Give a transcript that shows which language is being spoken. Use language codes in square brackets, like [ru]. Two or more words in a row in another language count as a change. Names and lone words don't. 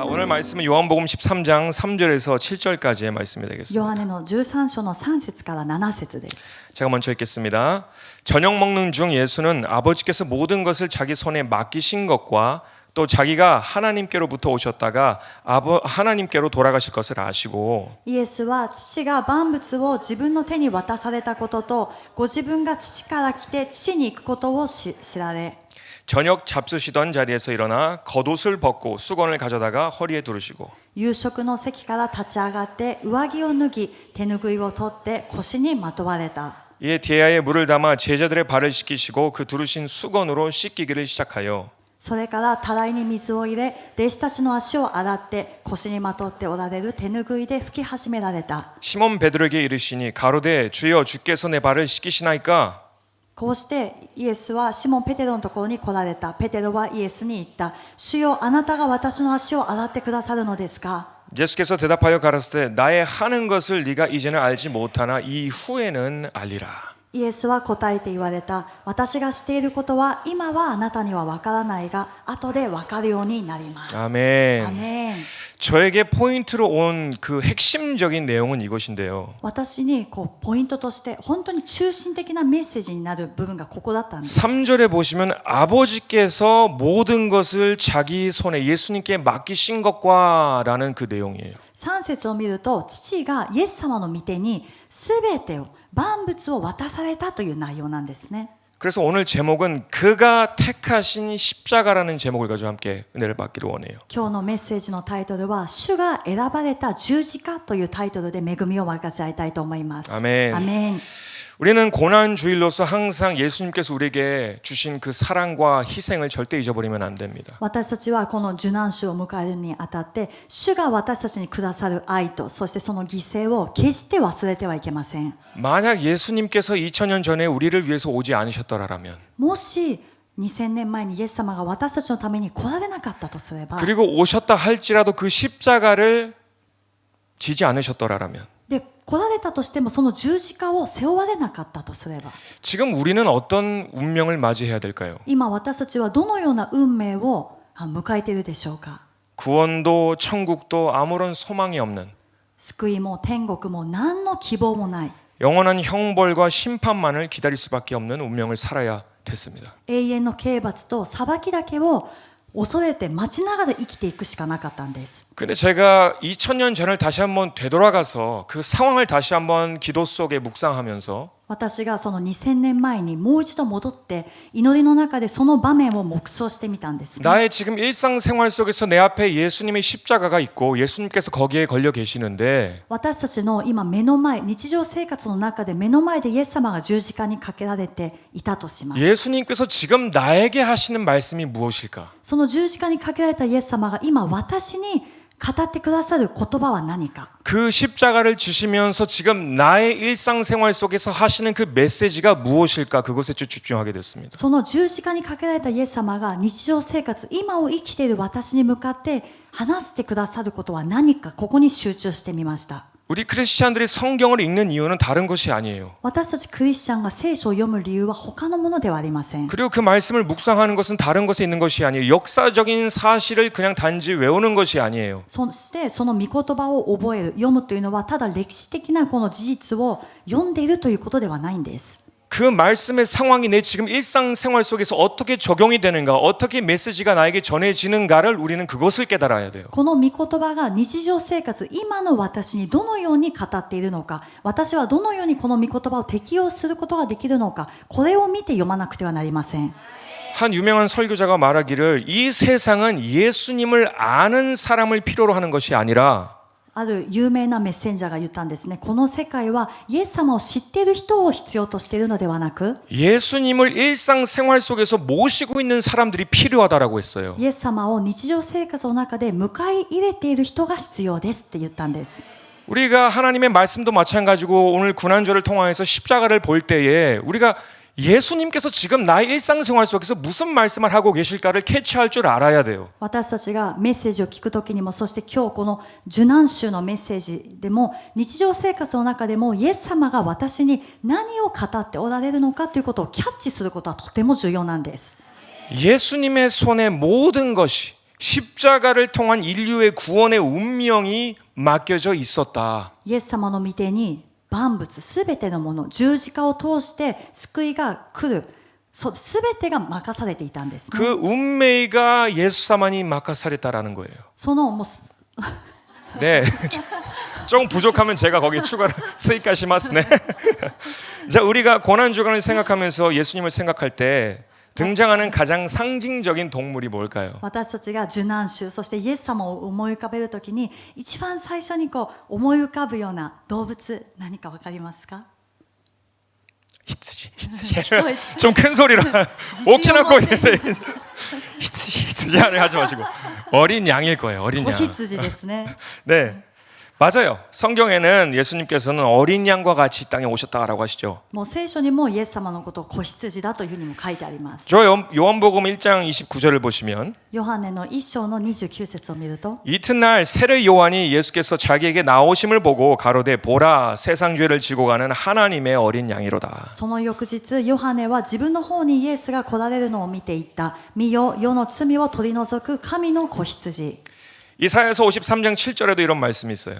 [ko] 말씀은 요한복음 13장 3절에서 7절까지의 말씀이 되겠습니다. [ja] ヨハネの13章の3節から7節です。 [ko] 제가 먼저 읽겠습니다. 저녁 먹는 중 예수는 아버지께서 모든 것을 자기 손에 맡기신 것과 또 자기가 하나님께로부터 오셨다가 하나님께로 돌아가실 것을 아시고 [ja] イエスは父が万物を自分の手に渡されたことと、ご自分が父から来て父に行くことを知られ、 [ko] 저녁 잡수시던 자리에서 일어나 겉옷을 벗고 수건을 가져다가 허리에 두르시고 [ja] 夕食の席から立ち上がって上着を脱ぎ、手ぬぐいを取って腰にまとわれた。 [ko] 이에 대야에 물을 담아 제자들의 발을 씻기시고 그 두르신 수건으로 씻기기를 시작하여 [ja] それからたらいに水を入れ、弟子たちの足を洗って腰にまとっておられる手ぬぐいで拭き始められた。 [ko] 시몬 베드로에게 이르시니 가로되 주여 주께서 내 발을 씻기시나이까 [ja] こうしてイエスはシモン・ペテロのところに来られた。ペテロはイエスに言った。主よ、あなたが私の足を洗ってくださるのですか。 [ko] 예수께서 대답하여 가라사대 나의 하는 것을 네가 이제는 알지 못하나 이후에는 알리라. [ja] イエスは答えて言われた。私がしていることは今はあなたには分からないが、後で分かるようになります。 [ko] 아멘. [ja] アメン。 [ko] 저에게 포인트로 온 그 핵심적인 내용은 이것인데요. [ja] 私にポイントとして本当に中心的なメッセージになる部分がここだったんです。 [ko] 3절에 보시면 아버지께서 모든 것을 자기 손에 예수님께 맡기신 것과 라는 그 내용이에요. [ja] 3 節を見ると、父がイエス様の御手に全てを万物を渡されたという内容なんですね。 [ko] 그래서 오늘 제목은 그가 택하신 십자가라는 제목을 가지고 함께 은혜를 받기를 원해요. [ja] 今日のメッセージのタイトルは、主が選ばれた十字架というタイトルで恵みを分かち合いたいと思います。 [ko] 아멘. [ja] アメン。 [ko] 우리는 고난주일로서 항상 예수님께서 우리에게 주신 그 사랑과 희생을 절대 잊어버리면 안 됩니다. [ja] 私たちはこの受難週を迎えるにあたって、主が私たちにくださる愛と、そしてその犠牲を決して忘れてはいけません。 [ko] 만약 예수님께서 2000년 전에 우리를 위해서 오지 않으셨더라면 [ja] もし2000年前にイエス様が私たちのために来られなかったとすれば、 [ko] 그리고 오셨다 할지라도 그 십자가를 지지 않으셨더라면 [ja] で来られたとしてもその十字架を背負われなかったとすれば、 [ko] 지금 우리는 어떤 운명을 맞이해야 될까요? [ja] 今私たちはどのような運命を迎えているでしょうか。 [ko] 구원도 천국도 아무런 소망이 없는 [ja] 救いも天国も何の希望もない、 [ko] 영원한 형벌과 심판만을 기다릴 수밖에 없는 운명을 살아야 됐습니다. [ja] 永遠の刑罰と裁きだけを恐れて待ちながら生きていくしかなかったんです。 [ko] 근데 제가 2000년 전을 다시 한번 되돌아가서 그 상황을 다시 한번 기도 속에 묵상하면서 [ja] 私がその2000年前にもう一度戻って祈りの中でその場面を黙想してみたんですね。 [ko] 나의 지금 일상생활 속에서 내 앞에 예수님의 십자가가 있고 예수님께서 거기에 걸려 계시는데 [ja] 私たちの今目の前、日常生活の中で目の前でイエス様が十字架にかけられていたとします。 [ko] 예수님께서 지금 나에게 하시는 말씀이 무엇일까? [ja] その十字架にかけられたイエス様が今私に語ってくださる言葉は何か。 [ko] 그 십자가를 지시면서 지금 나의 일상생활 속에서 하시는 그 메시지가 무엇일까? 그것에 집중하게 됐습니다. [ja] その十字架にかけられたイエス様が日常生活、今を生きている私に向かって話してくださることは何か、ここに集中してみました。 [ko] 우리 크리스찬들이 성경을 읽는 이유는 다른 것이 아니에요. [ja] 私たちクリスチャンが聖書を読む理由は他のものではありません。 [ko] 그리고 그 말씀을 묵상하는 것은 다른 것에 있는 것이 아니에요. 역사적인 사실을 그냥 단지 외우는 것이 아니에요. [ja] そしてその御言葉を覚える、読むというのはただ歴史的なこの事実を読んでいるということではないんです。 [ko] 그 말씀의 상황이 내 지금 일상생활 속에서 어떻게 적용이 되는가, 어떻게 메시지가 나에게 전해지는가를 우리는 그것을 깨달아야 돼요. [ja] この御言葉が日常生活、今の私にどのように語っているのか、私はどのようにこの御言葉を適用することができるのか、これを見て読まなくてはなりません。 [ko] 한 유명한 설교자가 말하기를 이 세상은 예수님을 아는 사람을 필요로 하는 것이 아니라 [ja] ある有名なメッセンジャーが言ったんですね。この世界はイエス様を知っている人を必要としているのではなく、 [ko] 예수님을 일상생활 속에서 모시고 있는 사람들이 필요하다라고 했어요. [ja] イエス様を日常生活の中で迎え入れている人が必要ですって言ったんです。 [ko] 우리가 하나님의 말씀도 마찬가지고 오늘 군안절을 통해서 십자가를 볼 때에 우리가 예수님께서 지금 나의 일상생활 속에서 무슨 말씀을 하고 계실까를 캐치할 줄 알아야 돼요. [ja] 私たちがメッセージを聞くときにも、そして今日この受難週のメッセージでも、日常生活の中でもイエス様が私に何を語っておられるのかということをキャッチすることはとても重要なんです。 [ko] 예수님의 손에 모든 것이 십자가를 통한 인류의 구원의 운명이 맡겨져 있었다. [ja] イエス様の御手に万物すべてのもの十字架を通して救いが来るすべてが任されていたんですね [ko] 그 운명가 예수사만이 맡겨사랬다라는 거예요. [ja] そのもう [ko] 네, 좀 부족하면 제가 거기 추가로 [ja] 追加しますね. [ko] 자, 우리가 고난 주간을 생각하면서 예수님을 생각할 때 등장하는 가장 상징적인 동물이 뭘까요? [ja] 私たちが受難週そしてイエス様を思い浮かべるときに一番最初にこう思い浮かぶような動物何かわかりますか [ko] 히츠지. 聞こえ 좀 큰 소리로 옥지나 거 히츠지 하지 마시고 어린 양일 거예요. 어린 子 양. [ja] 羊ですね [ko] 네, 맞아요. 성경에는 예수님께서는 어린 양과 같이 이 땅에 오셨다라고 하시죠. [ja] もう聖書にもイエス様のことを子羊だというふうにも書いてあります [ko] 저 요한복음 1장 29절을 보시면 [ja] ヨハネの1章の29節を見ると [ko] 이튿날 세례 요한이 예수께서 자기에게 나오심을 보고 가로되 보라 세상 죄를 지고 가는 하나님의 어린 양이로다. [ja] その翌日ヨハネは自分の方にイエスが来られるのを見ていった。見よ世の罪を取り除く神の子羊。 [ko] 이사야서 53장 7절에도 이런 말씀이 있어요.